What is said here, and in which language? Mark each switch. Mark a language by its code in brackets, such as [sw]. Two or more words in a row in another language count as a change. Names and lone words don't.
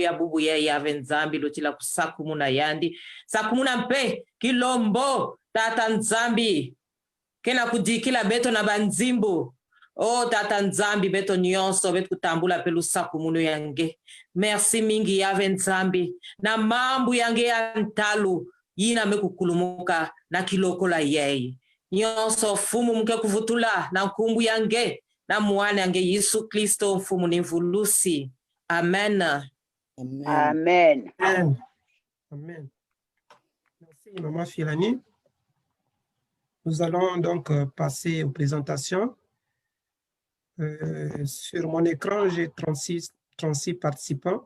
[ktu] ya bubu ya yave nzambi lotila kusakumu na yandi sakumu na mpe kilombo tata nzambi kena kudikila beto na banzimbu oh tata nzambi beto nyonso beto kutambula pelu sakumu yange merci mingi yave nzambi na mambu yange ya ntalu yina mekukulumuka na kilokola yei nyonso fumu mke kuvutula na nkumbu yange na mwana yange Yesu Kristo mfumu ni mvulusi. Amen. Amen. [fr] Amen. Amen. Merci, Maman Filani. Nous allons donc passer aux présentations. Sur mon écran, j'ai 36 participants.